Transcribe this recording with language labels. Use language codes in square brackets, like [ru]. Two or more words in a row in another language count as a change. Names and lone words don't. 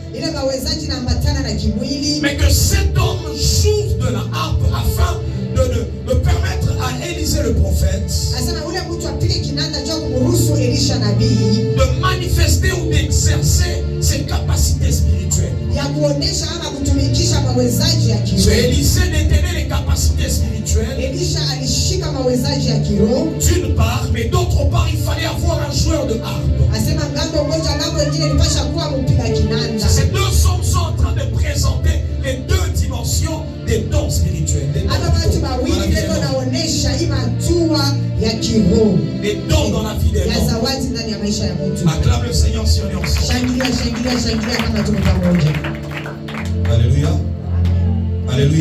[fr] Mais que cet homme joue de la harpe afin de permettre à Élisée le prophète de manifester ou d'exercer ses capacités spirituelles. Élisée détenait les capacités spirituelles. [sw] Elisha alishika mawezaji ya kiroho. [fr] D'une part, mais d'autre part, il fallait avoir un joueur de harpe. [sw] Asema ngambo moja ngambo nyingine ilipasha kuwa mpiga kinanda. [fr] Ces deux hommes sont en train de présenter les deux dimensions des dons spirituels. Les dons dans la vie des hommes. Acclame le Seigneur si on est ensemble. Alléluia. Alléluia.